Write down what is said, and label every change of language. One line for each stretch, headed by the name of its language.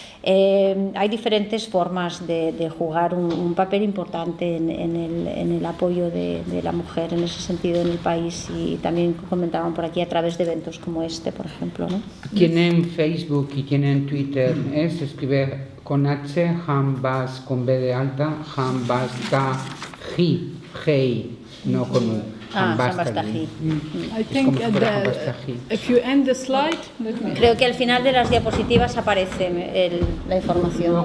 Spanish: Hay diferentes formas de jugar un papel importante en el apoyo de la mujer en ese sentido en el país, y también comentaban por aquí a través de eventos como este, por ejemplo, ¿no? Tienen Facebook y tienen Twitter, se escribe con H, Hambas con B de alta, Hambastaji, no con U. Hambastaji.
English: I think if you end the slide, let me.
Spanish: Creo que al final de las diapositivas aparece la información.